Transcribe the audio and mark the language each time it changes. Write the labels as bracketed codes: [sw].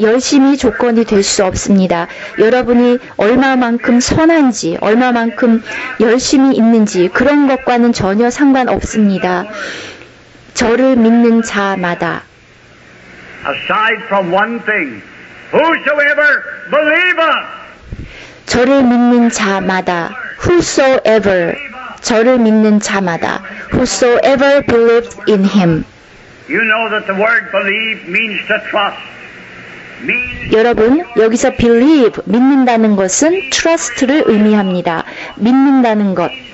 [ko] 열심히 조건이 될 수 없습니다. 여러분이 얼마만큼 선한지, 얼마만큼 열심히 있는지 그런 것과는 전혀 상관없습니다. 저를 믿는 자마다. [en] aside from one thing, whosoever believeth. [ko] 저를 믿는 자마다, whosoever, 저를 믿는 자마다, [en] whosoever believes in him. You know that the word believe means to trust. [ko] 여러분, 여기서 believe, 믿는다는 것은 trust를 의미합니다. 믿는다는 것.